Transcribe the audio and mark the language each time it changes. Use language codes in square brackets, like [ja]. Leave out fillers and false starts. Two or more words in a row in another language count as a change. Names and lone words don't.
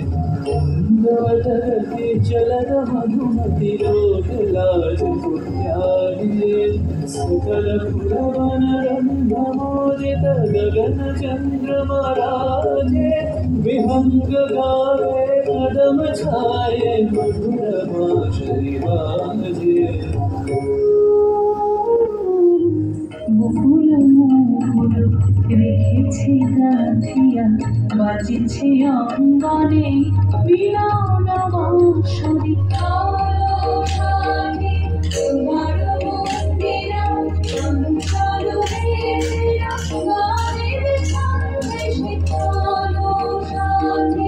[hi] धरती चलन मधुमती लोक लाज त्यागे सकल फुलवन रंग मोदित गगन चंद्रमा राजे विहंग गावे कदम छाये मधुर बांसुरी बाजे। [bn] মুকুল মুকুল রেখেছে গাঁথিয়া বাজেছে অঙ্গনে মিলন বাঁশরি। তোমার মন্দিরা চঞ্চল বেদিরা বাজিবে সন্দেশে চলো সাথী।